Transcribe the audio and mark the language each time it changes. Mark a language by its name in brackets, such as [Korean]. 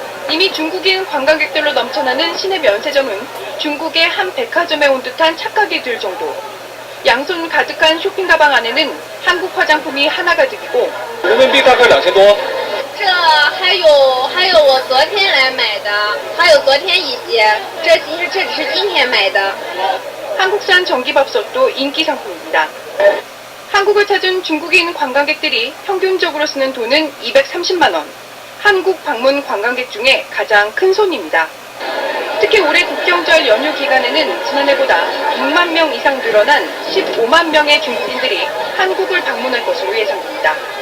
[Korean] 이미 중국인 관광객들로 넘쳐나는 시내 면세점은 중국의 한 백화점에 온 듯한 착각이 들 정도. 양손 가득한 쇼핑 가방 안에는 한국 화장품이 하나가득이고 [Chinese] 人民币大概2000多。这还有我昨天来买的，还有昨天一些，这只是今天买的。 [Korean] 한국산 전기밥솥도 인기 상품입니다. 한국을 찾은 중국인 관광객들이 평균적으로 쓰는 돈은 230만 원. 한국 방문 관광객 중에 가장 큰 손입니다. 특히 올해 국경절 연휴 기간에는 지난해보다 6만 명 이상 늘어난 15만 명의 중국인들이 한국을 방문할 것으로 예상됩니다.